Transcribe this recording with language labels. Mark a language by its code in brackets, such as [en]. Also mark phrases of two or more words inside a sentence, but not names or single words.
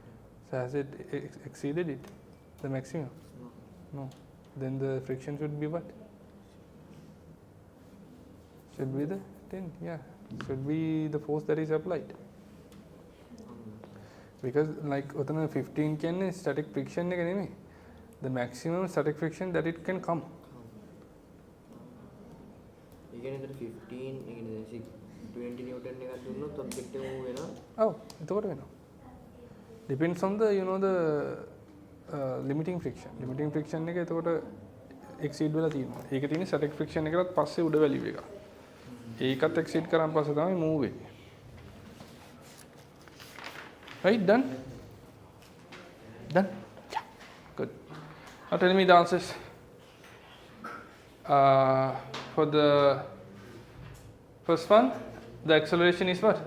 [en] so has it exceeded it, the maximum? No. Then the friction should be what? Should be the 10, yeah. Should be the force that is applied. Because like [si] 15 කියන්නේ [en] static friction [si] එක නෙමෙයි. [en] The maximum static friction that it can come. [si] ඒ කියන්නේ එතන 15 ඒ කියන්නේ 20 newton එකක් දුන්නොත් ඔබ්ජෙක්ට් එක move වෙනවා. ඔව් එතකොට වෙනවා. [en] Depends on the the limiting friction. Limiting friction [si] එක එතකොට exceed වෙලා තියෙනවා. ඒක තියෙන්නේ [en] static friction [si] එකකට පස්සේ උඩ value එක. ඒකත් exceed කරාන් පස්සේ තමයි move වෙන්නේ. [en] Right, done? Done? Yeah. Good. Now tell me the answers. For the first one, the acceleration is what?